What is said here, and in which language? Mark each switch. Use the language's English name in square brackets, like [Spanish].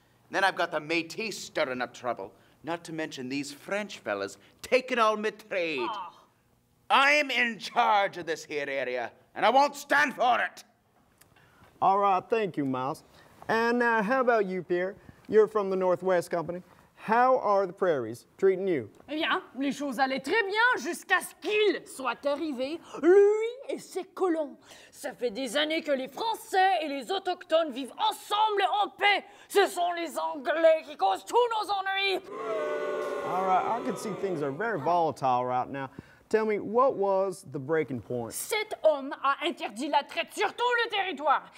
[English] Then I've got the Métis stirring up trouble, not to mention these French fellas taking all my trade. Oh. I'm in charge of this here area, and I won't stand for it. All right, thank you, Miles. And how about you, Pierre? You're from the Northwest Company. How are the prairies treating you? [French] Eh bien, les choses allaient très bien jusqu'à ce qu'il soit arrivé, lui et ses colons. Ça fait des années que les Français et les Autochtones vivent ensemble en paix. Ce sont les Anglais qui causent tous nos ennuis. [English] All right, I can see things are very volatile right now. Tell me, what was the breaking point? [French] Cet homme a interdit la traite sur tout le territoire.